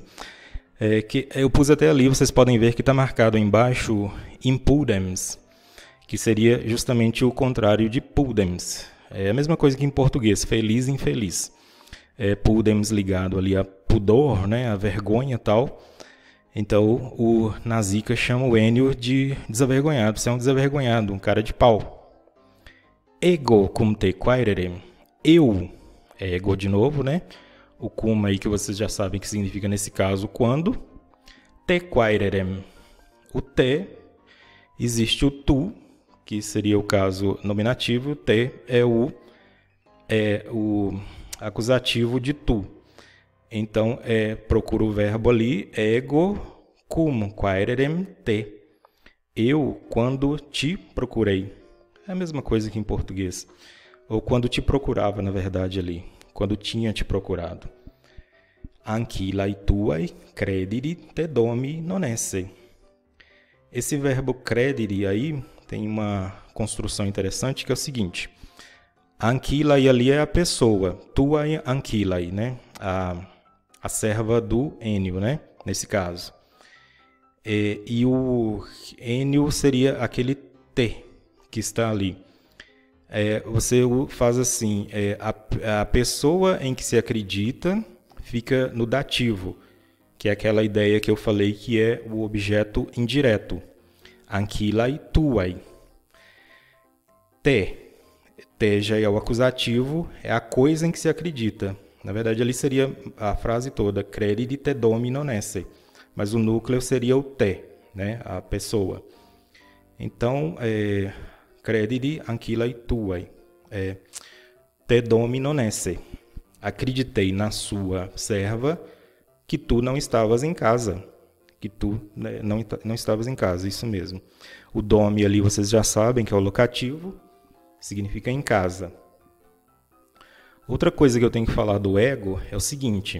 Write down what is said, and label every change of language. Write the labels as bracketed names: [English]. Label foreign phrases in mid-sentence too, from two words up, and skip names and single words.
[Portuguese] Que eu pus até ali, vocês podem ver que está marcado embaixo impudens, que seria justamente o contrário de pudens. É a mesma coisa que em português, feliz e infeliz. Pudens ligado ali a pudor, né, a vergonha e tal. Então o Nasica chama o Enio de desavergonhado. Você é um desavergonhado, um cara de pau. [Latin] Ego cum te quaerem. [Portuguese] Eu, ego de novo, né? O cum aí que vocês já sabem que significa nesse caso quando. [Latin] Te quaerem. [Portuguese] O te, existe o tu, que seria o caso nominativo. Te é o acusativo de tu. Então, procura o verbo ali, [Latin] ego cum quaerem te. [Portuguese] Eu, quando te procurei. É a mesma coisa que em português. Ou quando te procurava, na verdade, ali. Quando tinha te procurado. [Latin] Ancilla tuae crediri te domi non esse. [Portuguese] Esse verbo crediri aí tem uma construção interessante que é o seguinte. Ancillai ali é a pessoa. [Latin] Tuae ancillai, [Portuguese] né? A serva do Enio, né? Nesse caso. E o Enio seria aquele te que está ali. Você faz assim, a pessoa em que se acredita fica no dativo, que é aquela ideia que eu falei que é o objeto indireto. [Latin] Ancillai tuae. [Portuguese] Te já é o acusativo, é a coisa em que se acredita. Na verdade, ali seria a frase toda, [Latin] credit te domi non esse. [Portuguese] Mas o núcleo seria o te, né? A pessoa. Então, [Latin] credit ancillai tuae. Te domi non esse. [Portuguese] Acreditei na sua serva que tu não estavas em casa. Que tu não estavas em casa, isso mesmo. O domi ali vocês já sabem que é o locativo, significa em casa. Outra coisa que eu tenho que falar do ego é o seguinte.